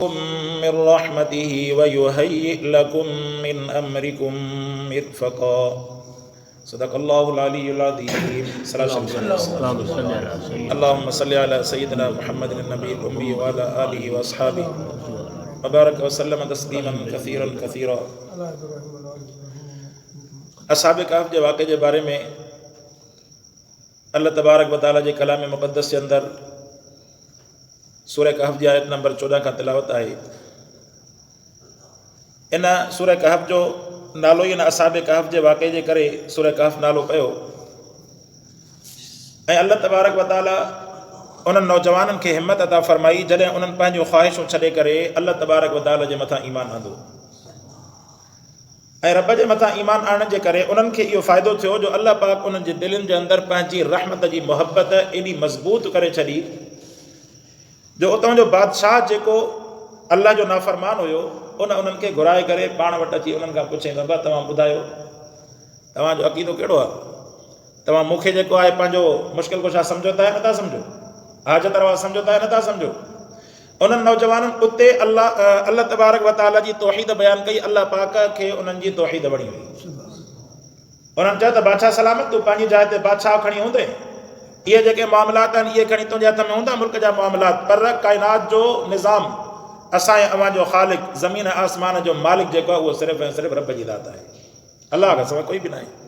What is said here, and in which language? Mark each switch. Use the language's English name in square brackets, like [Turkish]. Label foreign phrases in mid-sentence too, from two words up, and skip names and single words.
[Arabic] من رحمته ويهيئ لكم من أمركم مرفقا. صدق الله العلي العظيم. اللهم صل على سيدنا محمد النبي الأمي وعلى آله وأصحابه وبارك وسلم تسليما كثيرا كثيرا. [Urdu] اصحاب کہف کے واقعے کے بارے میں [Arabic] الله تبارك و تعالى [Urdu] کے کلام مقدس کے اندر سورہ کہف کی آیت نمبر 14 کا تلاوت آہے. [Sindhi] इन सूरह कहफ जो नालो ही इन असहाब कहफ के वाक़े जे करे सूरह कहफ नालो पियो ऐं [Arabic] الله تبارك و تعالى [Sindhi] उन्हनि नौजवाननि खे हिम्मत अता फरमाई जॾहिं उन्हनि पंहिंजूं ख़्वाहिशूं छॾे करे [Arabic] الله تبارك و تعالى [Sindhi] जे मथां ईमान आंदो ऐं रब जे मथां ईमान आणण जे करे उन्हनि खे इहो फ़ाइदो थियो जो अल्लाह पाक उन्हनि जे दिलनि जे अंदरि पंहिंजी रहमत जी मुहबत एॾी मज़बूत करे छॾी जो उतां जो बादशाह जेको अल्लाह जो नाफ़रमान हुयो उन्हनि खे घुराए करे पाण वटि अची उन्हनि खां पुछे बाबा तव्हां ॿुधायो तव्हांजो अक़ीदो कहिड़ो आहे, तव्हां मूंखे जेको आहे पंहिंजो मुश्किल कुशा सम्झो था या नथा सम्झो, हाजत रवा सम्झो था या नथा सम्झो। उन्हनि नौजवाननि उते [Arabic] الله تبارك و تعالى [Sindhi] जी तौहीद बयानु कई। अल्लाह पाक खे उन्हनि जी तौहीद वणी हुई। उन्हनि चयो त बादशाह सलामत तूं पंहिंजी जाइ ते बादशाह खणी हूंदे, इहे जेके मामलात आहिनि इहे खणी तुंहिंजे हथ में हूंदा मुल्क जा मामलात, पर काइनात जो निज़ाम असांजे अवां जो ख़ालिक ज़मीन आसमान जो मालिक जेको आहे उहो सिर्फ़ु ऐं सिर्फ़ु रब जी ज़ात आहे, अलाह खां सवाइ कोई बि न आहे।